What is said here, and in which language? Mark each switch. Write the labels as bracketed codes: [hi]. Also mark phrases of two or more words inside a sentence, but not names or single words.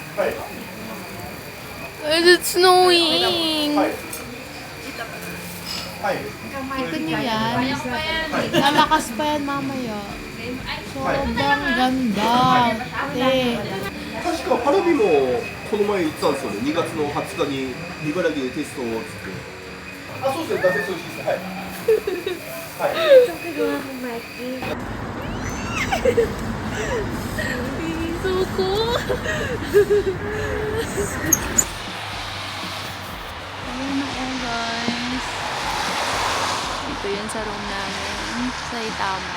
[en] It's snowing. [tl] Ikon niyo yan. Lalakas pa yan mamaya. Sobrang ganda. [ja] 確か花火もこの前行ってたんですよね。2月の20日に茨城でテストをつって。あ、そうですね。脱線そうです。はい。はい。 Suko. [tl] Ayun na guys. Ito yun sa room namin. Sa Itama.